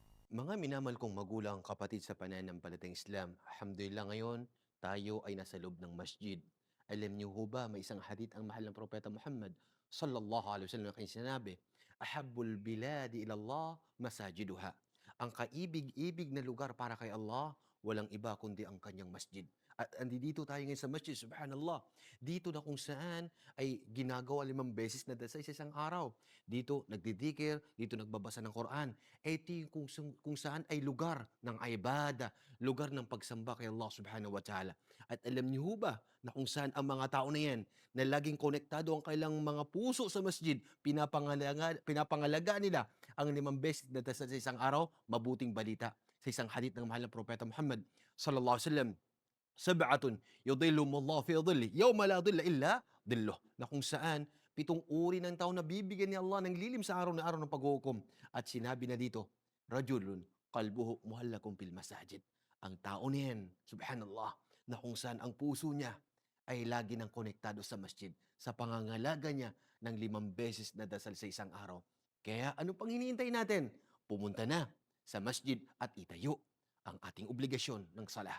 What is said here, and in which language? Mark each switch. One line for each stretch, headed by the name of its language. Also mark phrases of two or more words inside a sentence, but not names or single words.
Filipino: Mga minamahal kong magulang, kapatid sa pananampalatayang Islam, alhamdulillah ngayon tayo ay nasa loob ng masjid. Alam niyo ho ba, may isang hadith ang mahal ng Propeta Muhammad
Arabic: صلى الله عليه وسلم
Filipino: na kanyang sinabi,
Arabic: "أحب البلاد إلى الله مساجدها."
Filipino: Ang kaibig-ibig na lugar para kay Allah, walang iba kundi ang kanyang masjid. At andito tayo ngayon sa masjid, subhanallah. Dito na kung saan ay ginagawa 5 beses na dasal sa isang araw. Dito nagdidikir, dito nagbabasa ng Quran. Ito yung kung saan ay lugar ng ibada, lugar ng pagsamba kay Allah
Arabic: سبحانه وتعالى.
Filipino: At alam niyo ho ba na kung saan ang mga tao na yan na laging konektado ang kailang mga puso sa masjid, pinapangalaga nila ang 5 beses na dasal sa isang araw, mabuting balita sa isang hadith ng mahal na Propeta Muhammad
Arabic: صلى الله عليه وسلم. سبعة يظلهم الله في ظله يوم لا ظل إلا ظله,
Filipino: na kung saan 7 uri ng tao na bibigyan ni Allah ng lilim sa araw na araw ng paghuhukom. At sinabi na dito,
Arabic: رجل قلبه معلق في المساجد.
Filipino: Ang tao na yan, subhanallah, na kung saan ang puso niya ay lagi ng konektado sa masjid, sa pangangalaga niya ng 5 beses na dasal sa isang araw. Kaya ano pang hinihintay natin? Pumunta na sa masjid at itayo ang ating obligasyon ng salah.